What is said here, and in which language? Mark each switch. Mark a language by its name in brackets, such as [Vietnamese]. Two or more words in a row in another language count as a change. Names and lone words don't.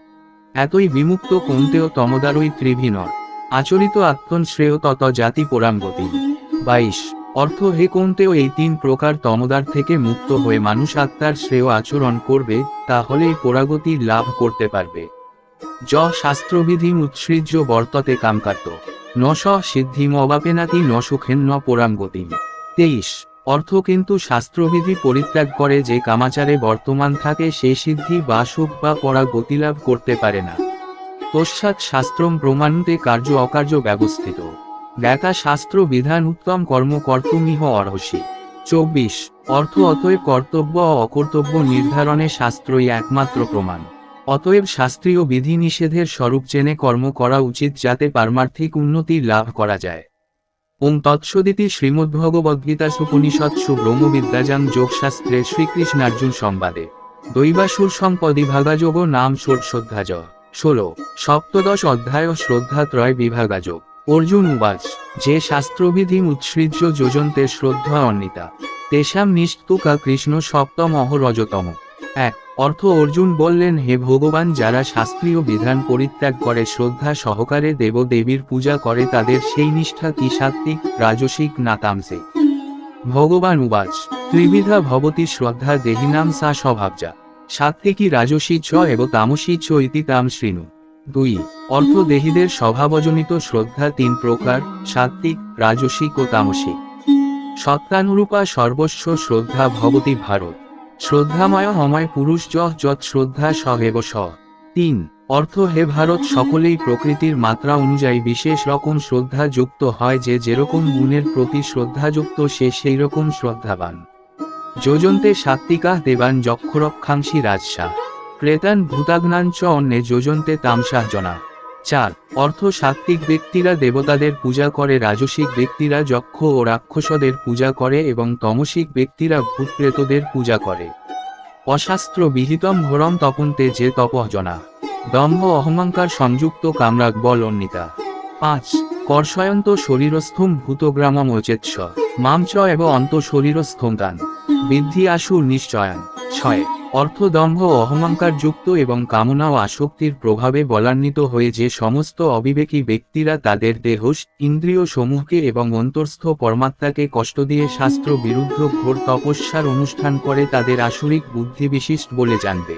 [Sanskrit] এতই বিমুক্ত কৌন্তেয় তমদারই ত্রিভিনর আচরিত আত্মন শ্রেয় তত জাতি পোরাঙ্গতি। [Bangla] 22 অর্থ হে কৌন্তেয়, এই তিন প্রকার তমদার থেকে মুক্ত হয়ে মানুষ আত্মার শ্রেয় আচরণ করবে, তাহলেই পোরাগতি লাভ করতে পারবে। [Sanskrit] য শাস্ত্রবিধিম উৎসৃজ্য বর্ততে কামকার্ত ন স সিদ্ধিম অবাপেনাতি ন সুখেন ন পোরাঙ্গতিম। [Bangla] 23 অর্থ কিন্তু শাস্ত্রবিধি পরিত্যাগ করে যে কামাচারে বর্তমান থাকে সে সিদ্ধি বা সুখ বা পরা গতিলাভ করতে পারে না। [Sanskrit] তস্মাৎ শাস্ত্রম প্রমাণতে কার্য অকার্য ব্যবস্থিত জ্ঞাতা শাস্ত্র বিধান উত্তম কর্ম কর্তুমিহ অর্হসি। [Bangla] 24 অর্থ অতএব কর্তব্য ও অকর্তব্য নির্ধারণে শাস্ত্রই একমাত্র প্রমাণ। অতএব শাস্ত্রীয় বিধি নিষেধের স্বরূপ জেনে কর্ম করা উচিত, যাতে পারমার্থিক উন্নতি লাভ করা যায়। [Sanskrit] ওং তৎসদিতি শ্রীমদ্ভগবদ্গীতাসুপনিষৎসু ব্রহ্মবিদ্যাজাং যোগশাস্ত্রে শ্রীকৃষ্ণার্জুন সংবাদে দৈবাসুর সম্পদি ভাগাযোগ নাম শ্রদ্ধাজ 16 সপ্তদশ অধ্যায় শ্রদ্ধাত্রয় বিভাগাযোগ। অর্জুন উবাচ যে শাস্ত্রবিধিম উৎসৃজ্য যোজন্তে শ্রদ্ধা অন্বিতা তেষাম নিষ্তুকা কৃষ্ণ সপ্তম অহরজতম। [Bangla] 1 অর্থ অর্জুন বললেন, হে ভগবান, যারা শাস্ত্রীয় বিধান পরিত্যাগ করে শ্রদ্ধা সহকারে দেব দেবীর পূজা করে তাদের সেই নিষ্ঠা কি সাত্ত্বিক, রাজসিক না তামসিক? [Sanskrit] ভগবান উবাচ ত্রিবিধা ভবতি শ্রদ্ধা দেহিনাম সা স্বভাবজা সাত্ত্বিকী রাজসী চ এব তামসী চ ইতি তাম শৃণু। [Bangla] 2 অর্থ দেহীদের স্বভাবজনিত শ্রদ্ধা তিন প্রকার, সাত্ত্বিক, রাজসিক ও তামসিক। [Sanskrit] সত্তানুরূপা সর্বস্ব শ্রদ্ধা ভবতি ভারত শ্রদ্ধাময় অময় পুরুষ যৎ শ্রদ্ধা স এব স। [Bangla] 3 অর্থ হে ভারত, সকলেই প্রকৃতির মাত্রা অনুযায়ী বিশেষ রকম শ্রদ্ধা যুক্ত হয়, যে যেরকম গুণের প্রতি শ্রদ্ধাযুক্ত সে সেই রকম শ্রদ্ধাবান। [Sanskrit] যোজন্তে সাত্ত্বিকা দেবান যক্ষরক্ষাংসী রাজসা ক্রেতান ভূতাগ্নান চ অন্যে যোজন্তে তামসাহ জনা। [Bangla] 4 অর্থ সাত্ত্বিক ব্যক্তিরা দেবতাদের পূজা করে, রাজসিক ব্যক্তিরা যক্ষ ও রাক্ষসদের পূজা করে এবং তমসিক ব্যক্তিরা ভূতপ্রেতদের পূজা করে। [Sanskrit] অশাস্ত্র বিহিতম ঘোরম তপন্তে যে তপঃ জনা দম্ভ অহংকার সংযুক্ত কামরাগ বল অন্বিতা। 5 কর্ষয়ন্ত শরীরস্থম ভূতগ্রামম অচেৎস মাম চ এব অন্ত শরীরস্থম তান বিদ্ধি আশুর নিশ্চয়ান। [Bangla] 6 অর্থ দম্ভ অহংকার যুক্ত এবং কামনা ও আসক্তির প্রভাবে বলান্বিত হয়ে যে সমস্ত অবিবেকী ব্যক্তিরা তাদের দেহ, ইন্দ্রিয় সমূহকে এবং অন্তর্স্থ পরমাত্মাকে কষ্ট দিয়ে শাস্ত্র বিরুদ্ধ ঘোর তপস্যার অনুষ্ঠান করে তাদের আসুরিক বুদ্ধি বিশিষ্ট বলে জানবে।